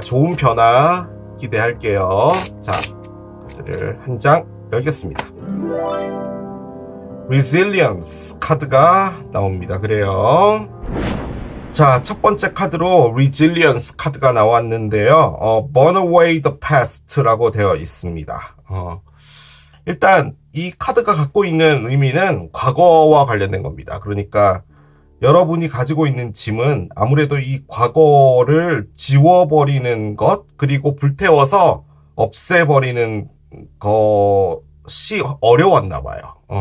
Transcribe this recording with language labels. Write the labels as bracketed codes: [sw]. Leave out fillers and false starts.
[ko] 좋은 변화 기대할게요. 자, 카드를 한 장 열겠습니다. Resilience 카드가 나옵니다. 그래요. 자, 첫 번째 카드로 Resilience 카드가 나왔는데요. [en] Burn away the past [ko] 라고 되어 있습니다. 일단 이 카드가 갖고 있는 의미는 과거와 관련된 겁니다. 그러니까 여러분이 가지고 있는 짐은 아무래도 이 과거를 지워버리는 것, 그리고 불태워서 없애버리는 것이 어려웠나 봐요.